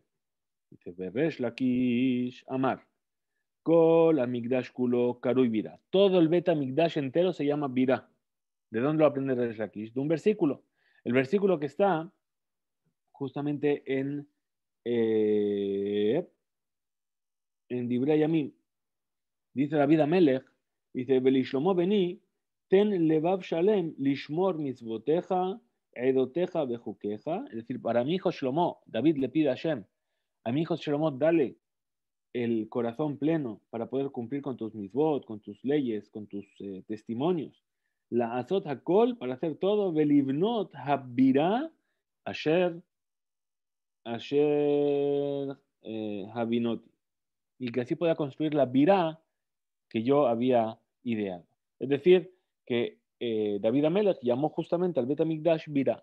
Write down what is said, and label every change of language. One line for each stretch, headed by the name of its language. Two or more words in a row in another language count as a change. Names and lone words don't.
Spanish: Dice,
Hebrew: ריש לקיש אמר כל המקדש כולו קרוי בירה.
Spanish: Todo el Bet Amigdash entero se llama Bira. ¿De dónde lo aprende Resh Lakish? De un versículo. El versículo que está justamente en Divrei Yamim. Dice David Amelech, dice,
Hebrew: ולשלמה בני תן לבב שלם לשמור מצותיך עדותיך וחקיך.
Spanish: Es decir, para mi hijo Shlomo, David le pide a Hashem, a mi hijo Shlomo, dale el corazón pleno para poder cumplir con tus mitzvot, con tus leyes, con tus testimonios.
Hebrew: לעשות הכל,
Spanish: para hacer todo,
Hebrew: ולבנות הבירה אשר הכינותי.
Spanish: Y que así pueda construir la birá que yo había ideado. Es decir, que David Amelech llamó justamente al Bet HaMikdash Bira.